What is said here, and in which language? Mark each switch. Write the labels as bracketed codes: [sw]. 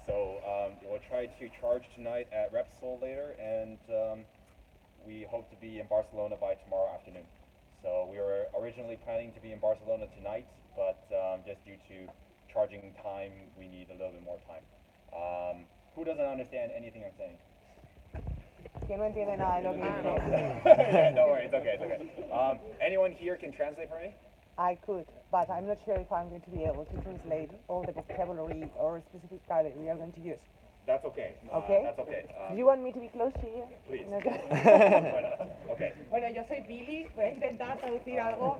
[en] So we'll try to charge tonight at Repsol later, and we hope to be in Barcelona by tomorrow afternoon. So we were originally planning to be in Barcelona tonight, but just due to charging time, we need a little bit more time. Who doesn't understand anything I'm saying? [es] que no entiende nada de lo que dice. [en] No worries, it's okay, it's okay. Anyone here can translate for me? I could, but I'm not sure if I'm going to be able to translate all the vocabulary or specific car that we are going to use. That's okay. Okay. That's okay. Do you want me to be close to you? Please. Okay. Okay. [es] Bueno, yo soy Billy, voy a intentar traducir algo.